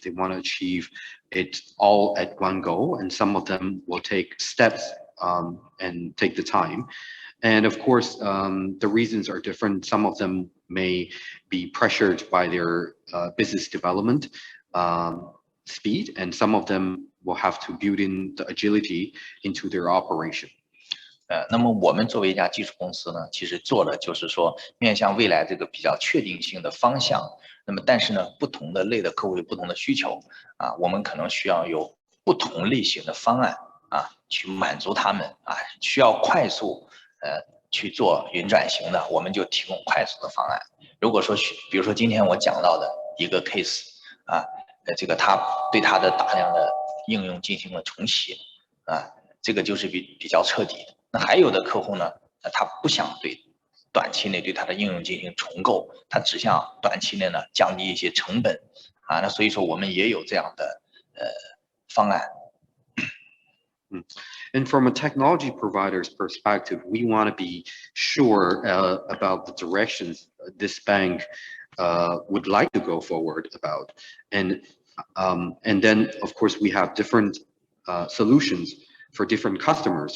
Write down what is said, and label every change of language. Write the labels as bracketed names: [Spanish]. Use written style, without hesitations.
[English] They want to achieve it all at one go, and some of them will take steps and take the time. And of course, the reasons are different. Some of them may be pressured by their business development speed, and some of them will have to build in the agility into their operation. [Chinese] 那么我们作为一家技术公司呢，其实做的就是说面向未来这个比较确定性的方向。那么但是呢，不同的类的客户有不同的需求我们可能需要有不同类型的方案去满足他们需要快速去做云转型的，我们就提供快速的方案。如果说比如说今天我讲到的一个 case 这个他对他的大量的应用进行了重启这个就是比较彻底的。那还有的客户呢，他不想短期内对他的应用进行重构，他只想短期内呢降低一些成本那所以说我们也有这样的方案。 [English] And from a technology provider's perspective, we want to be sure about the directions this bank would like to go forward about. And then, of course, we have different solutions for different customers.